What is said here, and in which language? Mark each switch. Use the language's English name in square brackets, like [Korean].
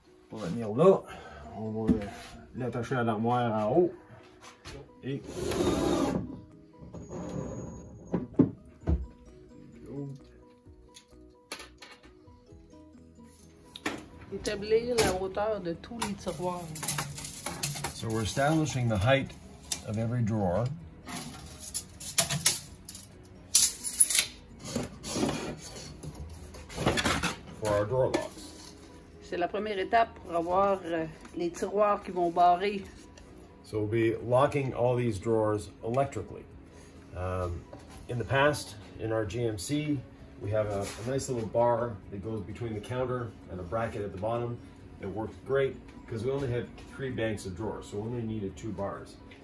[French] Pour venir là. On va l'attacher à l'armoire en haut et établir la hauteur de tous les tiroirs. [English] So we're establishing the height of every drawer. For our drawer locks. [French] C'est la première étape pour avoir les tiroirs qui vont barrer. [English] So we'll be locking all these drawers electrically. In the past, in our GMC, we have a nice little bar that goes between the counter and a bracket at the bottom. It works great because we only had 3 banks of drawers, so we only needed 2 bars.